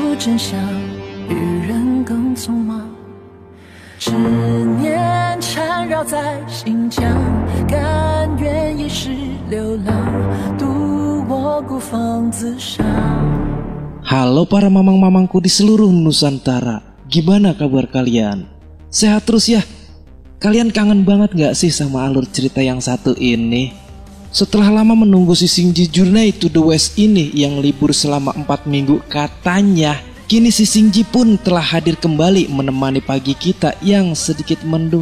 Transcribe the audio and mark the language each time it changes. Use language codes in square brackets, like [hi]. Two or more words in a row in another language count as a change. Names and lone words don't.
[zh] 真相，与人更匆忙。执念缠绕在心疆，甘愿一世流浪，度我孤芳自赏。 [id] Halo para mamang-mamangku di seluruh Nusantara, gimana kabar kalian? Sehat terus ya? Kalian kangen banget gak sih sama alur cerita yang satu ini? Setelah lama menunggu si Shinji Journey to the West ini yang libur selama 4 minggu katanya, kini si Shinji pun telah hadir kembali menemani pagi kita yang sedikit mendung.